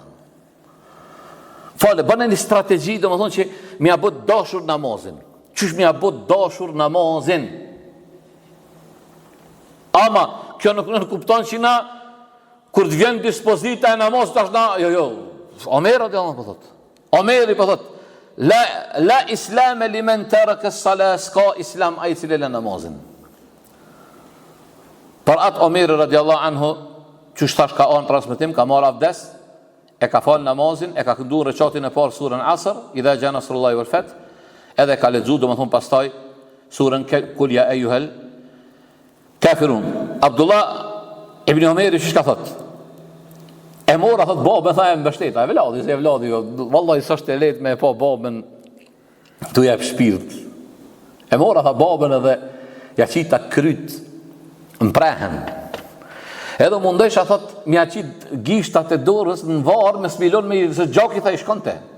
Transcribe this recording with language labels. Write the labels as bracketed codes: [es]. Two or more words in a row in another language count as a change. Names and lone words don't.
[sq] Fale, bënë një strategji, domethënë që më ia bë dashur namazin. Çish më ia bë dashur namazin. Ama kjo nuk kupton që na kur të vjen dispozita e namazit tash na, jo. Omeri [ar] رضي الله عنه [sq] po thot. Omeri po thot, [ar] لا إسلام لمن ترك الصلاة, [sq] ska islam ai që lën namazin. Por atë Omeri [ar] رضي الله عنه, [sq] që tash ka on transmetim, ka marr abdes, e ka fal namazin, e ka kënduar rekatin e parë surën Asr, [ar] إذا جاء نصر الله والفتح, [sq] edhe ka lexuar domethënë pastaj surën [ar] قل يا أيها الكافرون. [sq] Abdullah ibn Omeri që ka thot? E mora thot babën, tha e mbështeta, e vladi, vallahi s'është e lehtë me pa babën tu jep shpirt. E mora tha babën edhe ja qita kryt mprehen. Edhe mundesha thot mja qit gishtat e dorës në varë me smilon me se gjaki tha i shkonte.